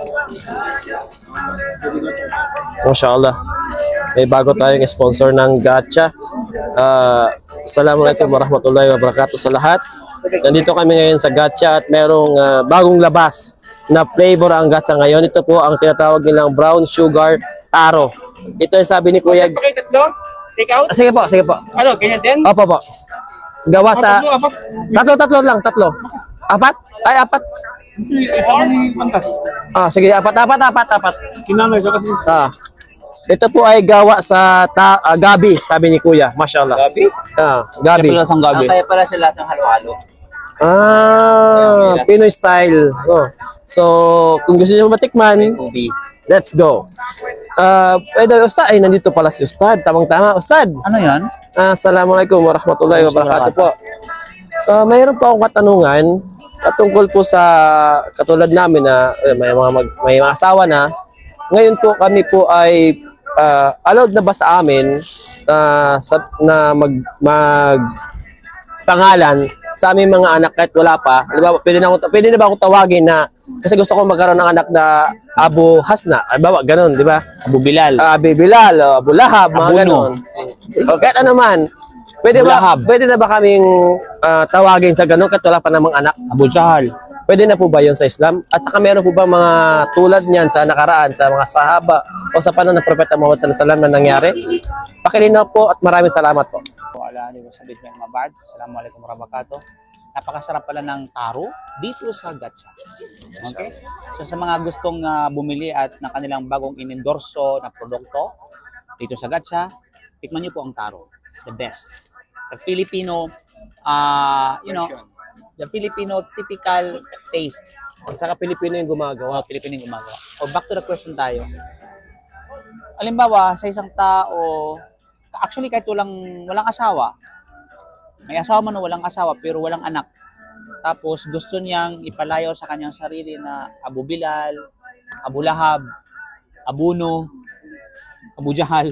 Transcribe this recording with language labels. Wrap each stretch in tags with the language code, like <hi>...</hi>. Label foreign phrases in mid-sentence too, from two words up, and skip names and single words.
<tl>Mashallah. May bago tayong sponsor ng gacha.</tl> <ar>السلام عليكم ورحمة الله وبركاته</ar> <tl>sa lahat. Nandito kami ngayon sa gacha at merong bagong labas na flavor ang gacha ngayon. Ito po ang tinatawag nilang brown sugar taro. Ito yung sabi ni Kuya.</tl> <en>Take out?</en> <tl>Sige po, sige po. Ano, ganyan din? Opo po. Gawa sa... Tatlo lang, tatlo. Apat? Ay, apat. Sige, apat. Kinanay siya kasi. Ito po ay gawa sa gabi, sabi ni Kuya. Mashallah. Gabi? Gabi. Kaya pala sang gabi. Kaya pala sila sa halo-halo. Pinoy style. So, kung gusto niyo matikman, Ubi.</tl> <en>let's go.</en> <tl>Pwede, Ustad. Ay, nandito pala si Ustad. Tamang-tama. Ustad. Ano yan?</tl> <ar>السلام عليكم ورحمة الله وبركاته po.</ar> <tl>Mayroon po akong katanungan tungkol po sa katulad namin na may mga asawa na. Ngayon po kami po ay allowed na ba sa amin na mag pangalan sa aming mga anak kahit wala pa. Halimbawa, pwede na ba akong tawagin na kasi gusto ko magkaroon ng anak na Abu Hasna. Halimbawa, ganun, di ba? Abu Bilal. Abu Bilal, Abu Lahab, mga ganun. O kahit ano man, pwede na ba kaming tawagin sa ganun kahit wala pa namang anak? Abu Jahal. Pwede na po ba yun sa Islam? At saka meron po ba mga tulad niyan sa nakaraan, sa mga sahaba o sa panahon ng Propeta Muhammad</tl> <ar>صلى الله عليه وسلم</ar> <tl>na nangyari? Pakilinaw po at maraming salamat po.</tl> <ar>السلام عليكم ورحمة الله وبركاته.</ar> <tl>Napakasarap pala ng taro dito sa gacha. Okay? So sa mga gustong bumili at ng kanilang bagong inendorso na produkto dito sa gacha, tikman niyo po ang taro.</tl> <en>The best. The Filipino, the Filipino typical taste.</en> <tl>At saka Pilipino yung gumagawa. O</tl> <en>back to the question</en> <tl>tayo. Halimbawa, sa isang tao, actually kahit walang asawa, may asawa man o walang asawa pero walang anak. Tapos gusto niyang ipalayo sa kanyang sarili na Abu Bilal, Abu Lahab, Abu No, Abu Jahal.</tl>